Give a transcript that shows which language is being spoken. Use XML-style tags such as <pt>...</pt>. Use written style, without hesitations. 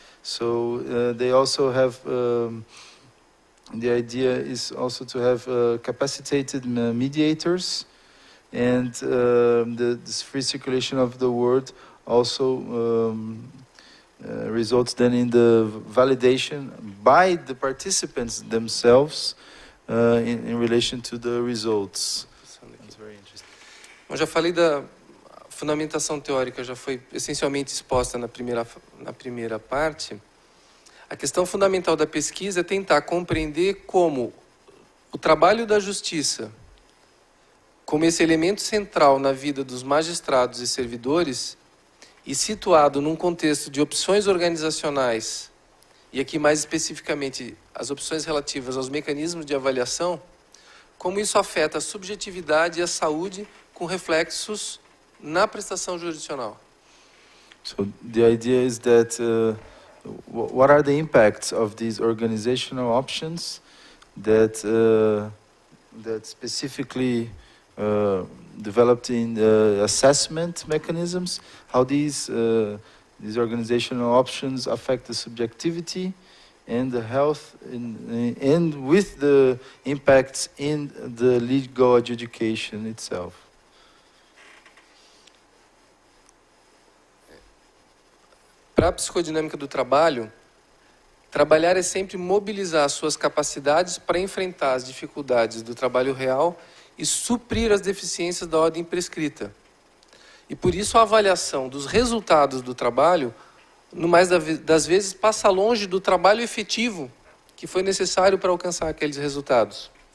<en>So they also have, the idea is also to have capacitated mediators, and this free circulation of the word also results then in the validation by the participants themselves in relation to the results.</en> <pt>Eu já falei da fundamentação teórica já foi essencialmente exposta na primeira parte, a questão fundamental da pesquisa é tentar compreender como o trabalho da justiça, como esse elemento central na vida dos magistrados e servidores, e situado num contexto de opções organizacionais, e aqui mais especificamente as opções relativas aos mecanismos de avaliação, como isso afeta a subjetividade e a saúde com reflexos na prestação jurisdicional.</pt> <en>So the idea is that what are the impacts of these organizational options that that specifically developed in assessment mechanisms? How these organizational options affect the subjectivity and the health, and with the impacts in the legal adjudication itself.</en> <pt>Para a psicodinâmica do trabalho, trabalhar é sempre mobilizar as suas capacidades para enfrentar as dificuldades do trabalho real e suprir as deficiências da ordem prescrita. E por isso a avaliação dos resultados do trabalho, no mais das vezes, passa longe do trabalho efetivo que foi necessário para alcançar aqueles resultados.</pt>